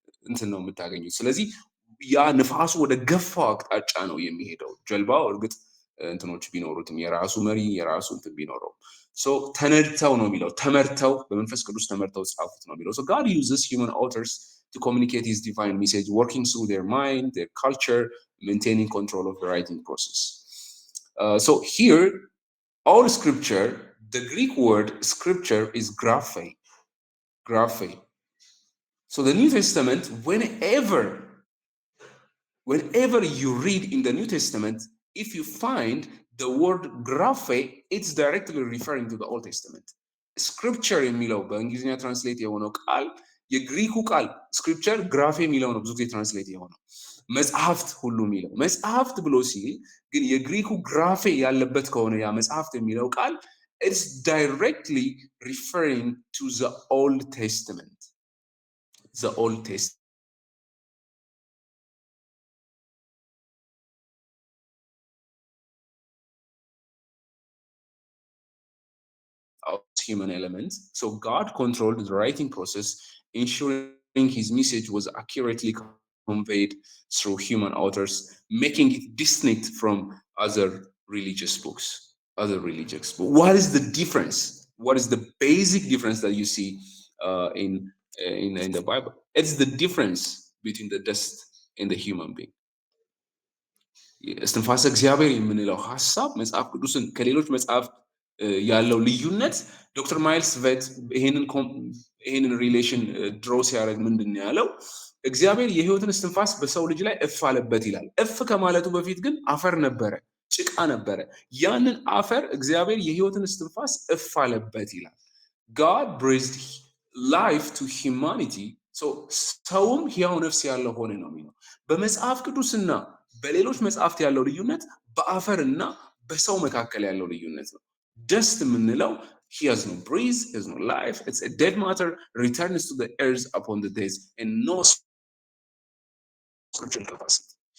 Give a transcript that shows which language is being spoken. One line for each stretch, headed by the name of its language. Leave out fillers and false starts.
Amharic: እንትን ነው የምታገኙት። ስለዚህ ያ ንፋሱ ወደ ገፋው አቅጣጫ ነው የሚሄደው። ጀልባው እርግጥ እንትኖች ቢኖሩትም የራሱ መሪ የራሱ እንትን ቢኖረው ሶ ተነድተው ነው የሚለው። ተመርተው በመንፈስ ቅዱስ ተመርተው ጻፉት ነው የሚለው።
English: so God uses human authors to communicate his divine message, working through their mind, their culture, maintaining control of the writing process. So here all scripture, the Greek word scripture is graphe. Graphe. So the New Testament, whenever you read in the New Testament, if you find the word graphe, it's directly referring to the Old Testament. Scripture የሚለው በእንግሊዝኛ ትራንስሌት የሆነው ቃል የግሪኩ ቃል ስክሪፕቸር ግራፌ የሚለው ነው ብዙ ጊዜ ትራንስሌት የሆነው። መጽሐፍት ሁሉ የሚለው መጽሐፍት ብሎ ሲል ግን የግሪኩ ግራፌ ያለበት ከሆነ ያ መጽሐፍት የሚለው ቃል it's directly referring to the Old Testament. The Old Testament. Of human elements. So God controlled the writing process, ensuring his message was accurately conveyed through human authors, making it distinct from other religious books. What is the difference? What is the basic difference that you see in the Bible? It's the difference between the dust and the human being.
Amharic: እስትንፋሰ እግዚአብሔር የምንለው ሀሳብ መጽሐፍ ቅዱስን ከሌሎች መጽሐፍ ያለው ልዩነት ዶክተር ማይልስ ቬት ይሄንን ሪሌሽን ድሮ ሲያደርግ ምንድን ነው ያለው? እግዚአብሔር የህይወትን እስትንፋስ በሰው ልጅ ላይ እፍ አለበት ይላል። እፍ ከማለቱ በፊት ግን አፈር ነበረ፣ ጭቃ ነበረ። ያንን አፈር እግዚአብሔር የህይወትን እስትንፋስ እፍ አለበት ይላል።
English: God breathed life to humanity.
Amharic: So ሰውም ሕያው ነፍስ ያለው ሆነ ነው የሚለው። በመጽሐፍ ቅዱስና በሌሎች መጽሐፍት ያለው ልዩነት በአፈርና በሰው መካከል ያለው ልዩነት ነው። dust የምንለው
English: he has no breath, he has no life, it's a dead matter, returns to the earth upon the days and no spiritual capacity.